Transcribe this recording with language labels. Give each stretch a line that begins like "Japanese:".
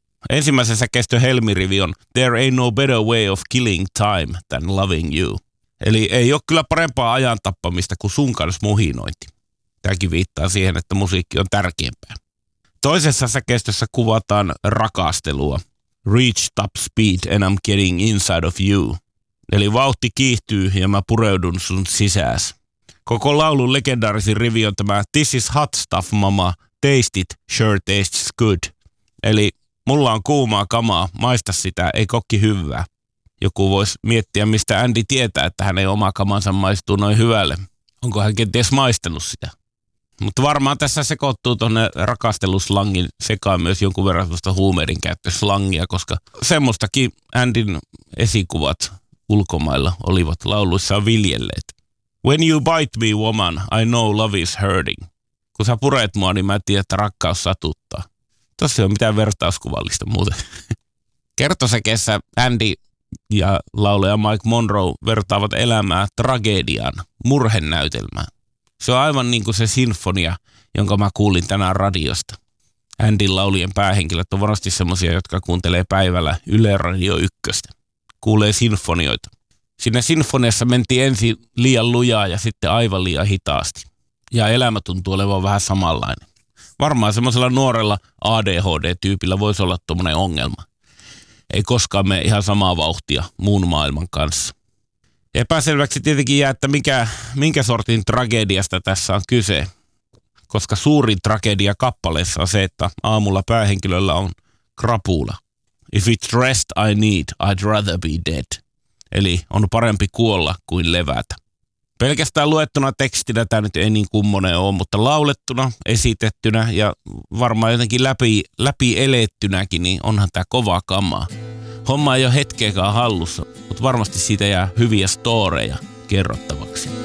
Finnish: Ensimmäisen säkeistön helmirivi on
English: There ain't no better way of killing time than loving you.
Finnish: Eli ei ole kyllä parempaa ajantappamista kuin sun kanssa muhinointi. Tämäkin viittaa siihen, että musiikki on tärkeämpää. Toisessa säkeistössä kuvataan rakastelua.
English: Reach top speed and I'm getting inside of you.
Finnish: Eli vauhti kiihtyy ja mä pureudun sun sisääs. Koko laulun legendaarisin rivi on tämä
English: This is hot stuff, mama. Taste it, sure tastes good.
Finnish: Eli mulla on kuumaa kamaa, maista sitä, ei kokki hyvää. Joku voisi miettiä, mistä Andy tietää, että hänen oma kamansa maistuu noin hyvälle. Onko hän kenties maistanut sitä? Mutta varmaan tässä sekoittuu tuonne rakasteluslangin sekaan myös jonkun verran tuosta huumeiden käyttöslangia, koska semmoistakin Andyn esikuvat ulkomailla olivat lauluissaan viljelleet.
English: When you bite me, woman, I know love is hurting.
Finnish: Kun sä puret mua, niin mä en tiedä, että rakkaus satuttaa. Tossa ei ole mitään vertauskuvallista muuten. Kertosäkeessä Andy ja laulaja Mike Monroe vertaavat elämää tragediaan, murhenäytelmään. Se on aivan niin kuin se sinfonia, jonka mä kuulin tänään radiosta. Andyn laulien päähenkilöt on varmasti semmosia, jotka kuuntelee päivällä Yle Radio 1. Kuulee sinfonioita. Siinä sinfoniassa mentiin ensin liian lujaa ja sitten aivan liian hitaasti. Ja elämä tuntuu olevan vähän samanlainen. Varmaan semmoisella nuorella ADHD-tyypillä voisi olla tuommoinen ongelma. Ei koskaan mene ihan samaa vauhtia muun maailman kanssa. Epäselväksi tietenkin jää, että minkä sortin tragediasta tässä on kyse. Koska suurin tragedia kappaleessa on se, että aamulla päähenkilöllä on krapula.
English: If it's rest I need, I'd rather be dead.
Finnish: Eli on parempi kuolla kuin levätä. Pelkästään luettuna tekstinä tämä nyt ei niin kummonen ole, mutta laulettuna, esitettynä ja varmaan jotenkin läpi elettynäkin, niin onhan tämä kovaa kamaa. Homma ei ole hetkeäkään hallussa, mutta varmasti siitä jää hyviä storeja kerrottavaksi.